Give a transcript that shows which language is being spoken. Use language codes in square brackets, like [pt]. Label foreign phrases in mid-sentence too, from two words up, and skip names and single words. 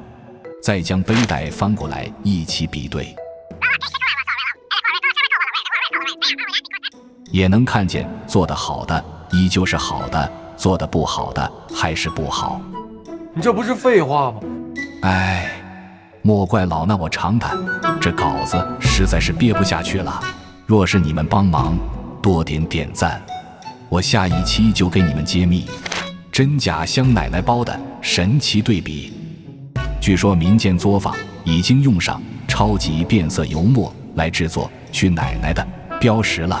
[zh] 再将背带翻过来一起比对，也能看见做得好的依舊是好的，做得不好的还是不好。你这不是廢話嗎？哎，莫怪老衲我長談，這稿子實在是憋不下去了。若是你們幫忙多點讚，我下一期就給你們揭秘真假香奶奶包的神奇對比。據說民間作坊已經用上超級變色油墨來製作去奶奶的標識了。